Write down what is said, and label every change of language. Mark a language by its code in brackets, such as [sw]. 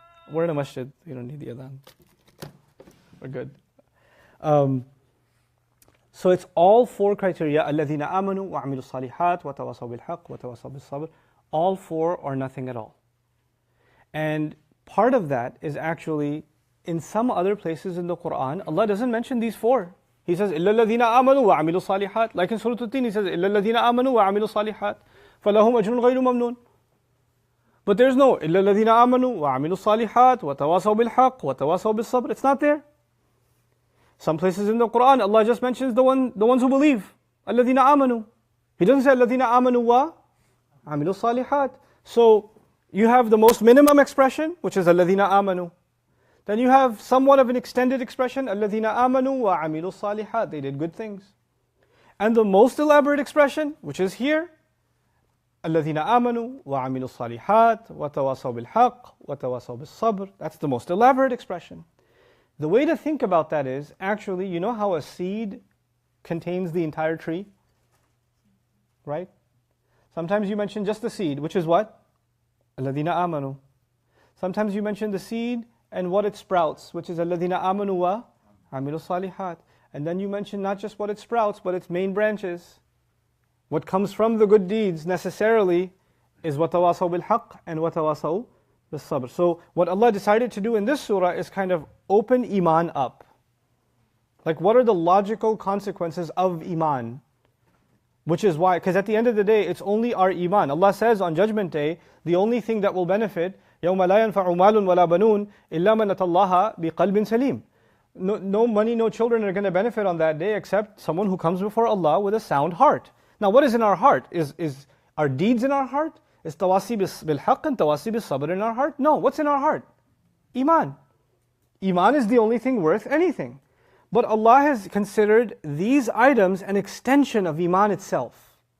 [en] We're in a masjid, you don't need the adhan. We're good. So it's all four criteria. [ar] الَّذِينَ آمَنُوا وَعَمِلُوا الصَّالِحَاتِ وَتَوَاصَوْا بِالْحَقِّ وَتَوَاصَوْا بِالصَّبْرِ. [en] All four or nothing at all. And part of that is actually, in some other places in the Quran, Allah doesn't mention these four. He says, [ar] إِلَّا الَّذِينَ آمَنُوا وَعَمِلُوا الصَّالِحَاتِ. [en] Like in Surah Al-Tin, He says, [ar] إِلَّا الَّذِينَ آمَنُوا وَعَمِلُوا الصَّالِحَاتِ فَلَهُمْ أَجْرٌ غَيْرُ مَمْنُونٍ. [en] But there's no [ar] إِلَّا الَّذِينَ آمَنُوا وَعَمِلُوا الصَّالِحَاتِ وَتَوَاصَوْا بِالْحَقِّ وَتَوَاصَوْا بِالصَّبْرِ. [en] It's not there. Some places in the Quran, Allah just mentions the ones who believe. [ar] الَّذِينَ آمَنُوا. [en] He doesn't say [ar] الَّذِينَ آمَنُوا وَعَمِلُوا الصَّالِحَاتِ. [en] So you have the most minimum expression, which is [ar] الَّذِينَ آمَنُوا. [en] Then you have somewhat of an extended expression, [ar] الَّذِينَ آمَنُوا وَعَمِلُوا الصَّالِحَاتِ. [en] They did good things. And the most elaborate expression, which is here, [ar] الَّذِينَ آمَنُوا وَعَمِلُوا الصَّالِحَاتِ وَتَوَاصَوْا بِالْحَقِّ وَتَوَاصَوْا بِالصَّبْرِ. [en] That's the most elaborate expression. The way to think about that is, actually, you know how a seed contains the entire tree? Right? Sometimes you mention just the seed, which is what? [ar] الَّذِينَ آمَنُوا. [en] Sometimes you mention the seed and what it sprouts, which is [ar] الَّذِينَ آمَنُوا وَعَمِلُوا الصَّالِحَاتِ. [en] And then you mention not just what it sprouts, but its main branches. What comes from the good deeds necessarily is [ar] وَتَوَاصَوْا بِالْحَقِّ [en] and [ar] وَتَوَاصَوْا بِالصَّبْرِ. [en] So what Allah decided to do in this surah is kind of open Iman up. Like, what are the logical consequences of Iman? Which is why, because at the end of the day, it's only our Iman. Allah says on Judgment Day, the only thing that will benefit, [ar] يَوْمَ لَا يَنْفَعُ مَالٌ وَلَا بَنُونَ إِلَّا مَنْ أَتَى اللَّهَ بِقَلْبٍ سَلِيمٍ. [en] No money, no children are going to benefit on that day except someone who comes before Allah with a sound heart. Now, what is in our heart? Is our deeds in our heart? Is tawasi bil-haqq and tawasi bil-sabr in our heart? No, what's in our heart? Iman. Iman is the only thing worth anything. But Allah has considered these items an extension of Iman itself.